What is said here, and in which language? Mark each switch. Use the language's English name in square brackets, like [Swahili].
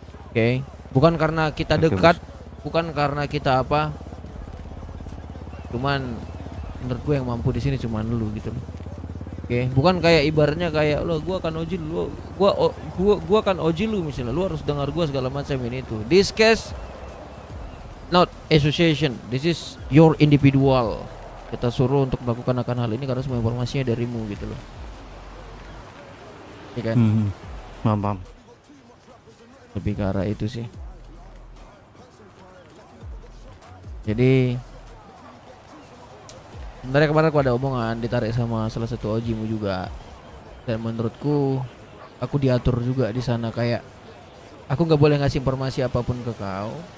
[Indonesian] Oke. Bukan karena kita Oke, dekat, bukan karena kita apa. Cuman menurut gue yang mampu di sini cuman lu gitu loh. Oke, bukan kayak ibaratnya kayak lo gua akan oji lu, gua akan oji lu misalnya. Lu harus dengar gua segala macam ini itu. [English] This case not association. This is your individual. [Indonesian] Kita suruh untuk melakukan akan hal ini karena semua informasinya darimu gitu loh. Iya kan? Paham paham. Lebih ke arah itu sih. Jadi sebenarnya kemarin aku ada omongan ditarik sama salah satu ojimu juga, dan menurutku aku diatur juga di sana kayak aku nggak boleh ngasih informasi apapun ke kau.